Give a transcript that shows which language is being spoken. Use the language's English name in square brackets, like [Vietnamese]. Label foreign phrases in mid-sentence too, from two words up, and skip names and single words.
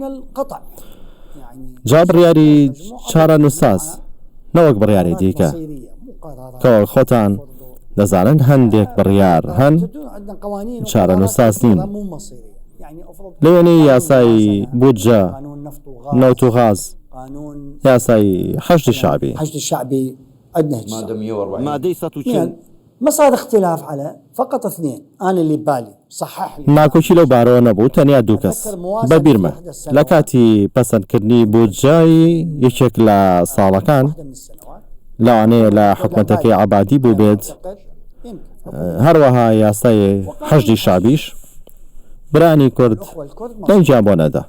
[Central Kurdish] جا بڕیاری چارە نووساز نەوەک بڕیاری دیکە کە خۆتان دەزانن هەندێک بڕیار هەن چارە نووساز نین. لەوێنەی یاسای بودجە نەوت و غاز، یاسای حەشتی شعبی مادەی 140 [Arabic] ما صار اختلاف على فقط اثنين. أنا اللي بالي صحح لي [Central Kurdish] ناکۆکی لەو بارەوە نەبوو، تەنیا دوو کەس بەبیرمە لە کاتی پەسەندکردنی بودجای یەکێک لە ساڵەکان لەوانەیە لە حکوومەتەکەی عەبادی بوو بێت، هەروەها یاسای حەشتی شعبیش برانی کورد دەنگیان بۆ نەدا.